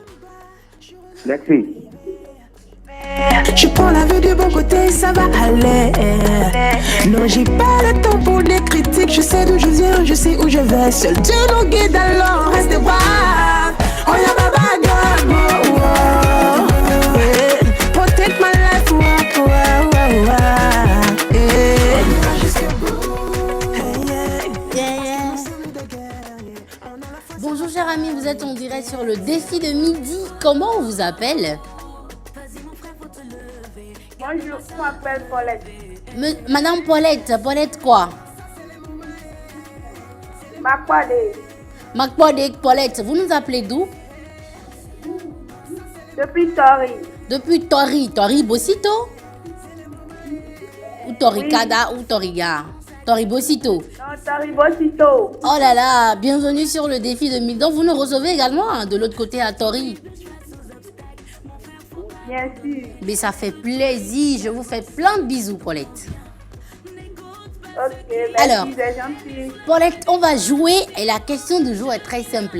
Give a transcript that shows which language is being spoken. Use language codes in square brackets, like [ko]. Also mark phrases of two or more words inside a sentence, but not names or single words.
[fr] Merci. Je prends la vue du bon côté, ça va aller. Non, j'ai pas le temps pour les critiques. Je sais d'où je viens, je sais où je vais. Seul Dieu nous guide, alors restez braves. Oh, y'a ma bagarre, oh, oh. Yeah. [en] Protect my life, oh, oh, oh, oh. Yeah. Yeah. [fr] Bonjour, cher ami, vous êtes en direct sur le défi de midi. Comment on vous appelle? Bonjour, je m'appelle Paulette. Madame Paulette, Paulette quoi? Makwade. Macpodé Paulette, vous nous appelez d'où? Depuis Tori. Depuis Tori, Tori Bosito? Ou Tori Kada ou Toriga? Tori Bosito. Non, Tori Bosito. Oh là là, bienvenue sur le défi de 1000. Donc vous nous recevez également hein, de l'autre côté à Tori. Bien sûr. Mais ça fait plaisir, je vous fais plein de bisous Paulette. Ok, merci, Alors. c'est gentil. Paulette, on va jouer et la question du jour est très simple.